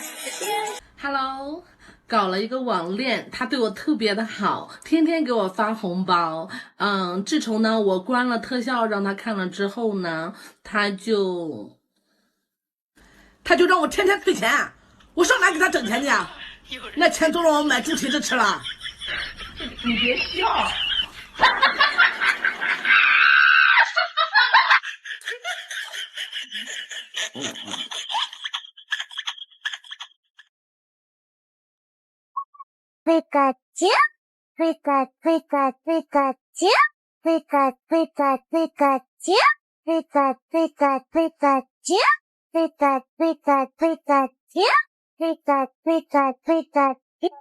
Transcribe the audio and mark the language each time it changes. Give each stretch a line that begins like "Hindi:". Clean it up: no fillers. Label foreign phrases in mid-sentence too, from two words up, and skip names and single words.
Chinese: Hello， 搞了一个网恋，他对我特别的好，天天给我发红包。自从呢我关了特效让他看了之后呢，他就让我天天退钱，我上哪给他挣钱去啊？那钱都让我买猪蹄子吃了。你别笑。
Japanese: ピカチュウ、ピカピカピカチュウ、ピカピカピカチュウ、ピカピカピカチュウ、ピカピカピカチュウ、ピカピカピカチュウ、